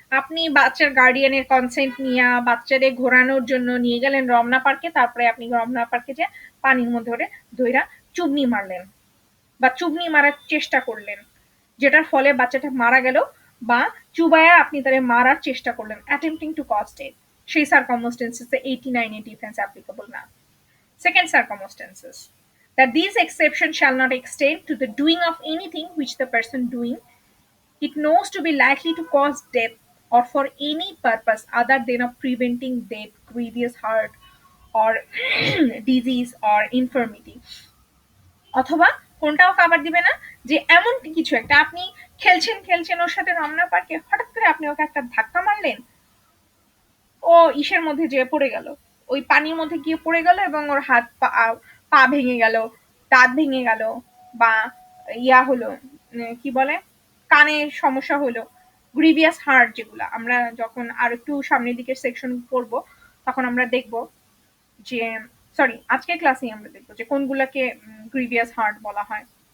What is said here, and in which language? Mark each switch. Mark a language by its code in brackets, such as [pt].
[bn] আপনি বাচ্চার গার্ডিয়ানের কনসেন্ট নিয়ে বাচ্চারে ঘোরানোর জন্য নিয়ে গেলেন রমনা পার্কে, তারপরে আপনি রমনা পার্কে যে পানির মধ্যে ধইরা চুবনি মারলেন বা চুবনি মারার চেষ্টা করলেন, যেটার ফলে বাচ্চাটা মারা গেল, বা চুবায়া আপনি তারে মারার চেষ্টা করলেন, [en] attempting to cause death, [bn] সেই সার্কামস্টেন্সেসে 89 এ ডিফেন্স অ্যাপ্লিকেবল না। [en] Second circumstances, that these exceptions shall not extend to the doing of anything which the person doing it knows to be likely to cause death or for any purpose other than of preventing death, grievous hurt or disease or infirmity। [bn] অথবা কোনটাও cover দিবে না যে এমন কিছু একটা আপনি খেলছেন ওর সাথে রমনা পার্কে, হঠাৎ করে আপনি ওকে একটা ধাক্কা মারলেন, ও ইসের মধ্যে যেয়ে পড়ে গেল, ওই পানির মধ্যে গিয়ে পড়ে গেল এবং ওর হাত পা ভেঙে গেল, দাঁত ভেঙে গেল, বা ইয়া হলো, কি বলে, কানের সমস্যা হলো, গ্রিভিয়াস হার্ট, যেগুলো আমরা যখন আর একটু সামনের দিকের সেকশন পড়বো তখন আমরা দেখব যে, সরি আজকের ক্লাসেই আমরা দেখবো যে কোনগুলাকে গ্রিভিয়াস হার্ট বলা হয়।